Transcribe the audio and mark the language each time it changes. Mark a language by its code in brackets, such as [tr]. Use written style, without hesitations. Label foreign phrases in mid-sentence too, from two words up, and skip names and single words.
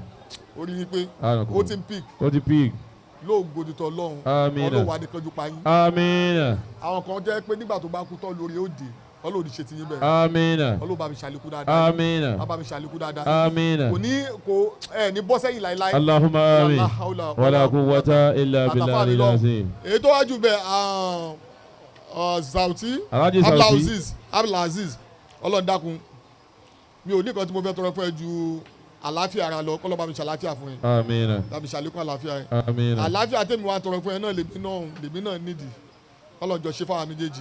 [yo] ó rí i pé ó ti ń pík. ó ti pík. lóògùn òdìtọ̀ Ọlọ́run. Amina. Ọlọ́run wà ní kanjú pa yín. Amina. àwọn kan jẹ́ pé nígbà tó bá kú tọ́ lórí ó dé Ọlọ́run ní ṣe ti yín bẹ́ẹ̀. Amina. Ọlọ́run bá mi ṣàlékún dáadáa. Amina. bá mi ṣàlékún dáadáa. Amina. kò ní ní bọ́ sẹ́yìn láíláí. [ar] اللهم آمين. ولا قوة إلا بالله العظيم. [yo] èyí tó wájú bẹ́ẹ̀ Zauti Abdulaziz Ọlọ́run dákun mi ò ní kan tí mo fẹ́ tọrọ fún ẹ ju àlàáfíà ara lọ kọ́ ló bá mi ṣàlàáfíà fún ẹ. Amina. bá mi ṣàlékún àlàáfíà ẹ. Amina. àlàáfíà tèmi wá tọrọ fún ẹ náà lèmi náà nídìí kọlọ́njọ ṣe fáwọn méjèèjì.